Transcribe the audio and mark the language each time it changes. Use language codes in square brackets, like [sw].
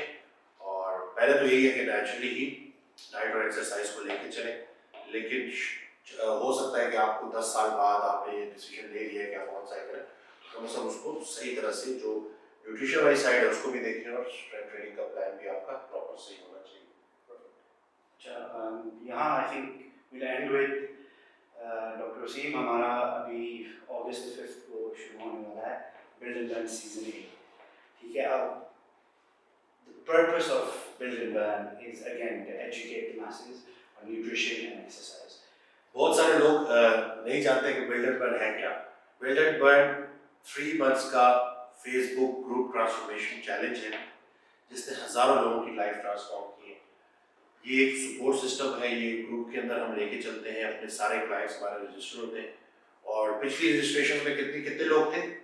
[hi] और पहले तो यही है कि नेचुरली ही डाइट और एक्सरसाइज को लेके चलें, लेकिन हो सकता है कि आपको 10 साल बाद आपने ये डिसीजन ले लिया है कि आप ऑन साइकिल है, तो कम से कम उसको सही तरह से जो न्यूट्रिशन वाली साइड है उसको भी देखें और स्ट्रेंथ ट्रेनिंग का प्लान भी आपका प्रॉपर सही होना चाहिए। अच्छा, यहाँ [en] I think we'll end with [hi] doctor Wasim. हमारा अभी अगस्त 5 को शुरू होने वाला है बिल्ड एंड बर्न सीजन 8, ठीक है। [en] अब the purpose of build and burn is again to educate the masses on nutrition and exercise. [hi] बहुत सारे लोग नहीं जानते कि बिल्ड एंड बर्न है क्या। बिल्ड एंड बर्न 3 मंथ्स का फेसबुक ग्रुप ट्रांसफॉर्मेशन चैलेंज है, जिसने हजारों लोगों की लाइफ ट्रांसफॉर्म की है। ये एक सपोर्ट सिस्टम है, ये ग्रुप के अंदर हम लेके चलते हैं, अपने सारे क्लाइंट्स हमारे रजिस्टर होते हैं, और पिछली रजिस्ट्रेशन में कितने लोग थे?